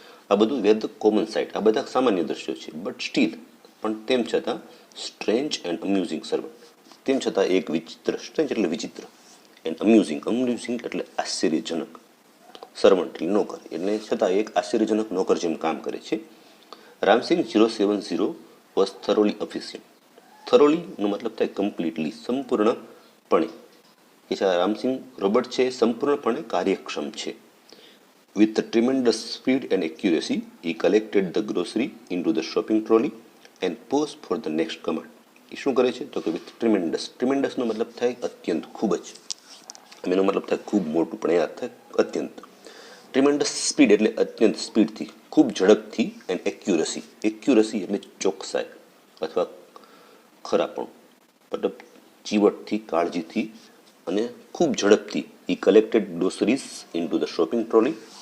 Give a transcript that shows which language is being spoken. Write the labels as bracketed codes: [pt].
[gu] આ બધું [en] where the common sight, [gu] આ બધા સામાન્ય દ્રશ્યો છે. [en] but still, [gu] પણ તેમ છતાં, [en] strange and amusing servant, [gu] તેમ છતાં એક વિચિત્ર, સ્ટ્રેન્જ એટલે વિચિત્ર, એન્ડ અમ્યુઝિંગ એટલે આશ્ચર્યજનક, સર્વન્ટ એટલે નોકર, એટલે છતાં એક આશ્ચર્યજનક નોકર જેમ કામ કરે છે. Ram Singh 070 [en] Was thoroughly efficient. [gu] થરોલીનો મતલબ થાય કમ્પ્લીટલી, સંપૂર્ણપણે. કે છે રામસિંગ રોબોટ છે સંપૂર્ણપણે કાર્યક્ષમ છે. [en] With tremendous speed and accuracy he collected the grocery into the shopping trolley and paused for the next command. [gu] એ શું કરે છે? તો કે વિથ ટ્રીમેન્ડસનો મતલબ થાય અત્યંત, ખૂબ જ. એનો મતલબ થાય ખૂબ મોટું, પણ એ અર્થ થાય અત્યંત. ટ્રીમેન્ડસ સ્પીડ એટલે અત્યંત સ્પીડથી, ખૂબ ઝડપથી, એન્ડ એક્યુરસી એટલે ચોકસાઈ અથવા ખરાપણું, મતલબ ચીવટથી, કાળજીથી અને ખૂબ ઝડપથી. [en] he collected groceries into the shopping trolley.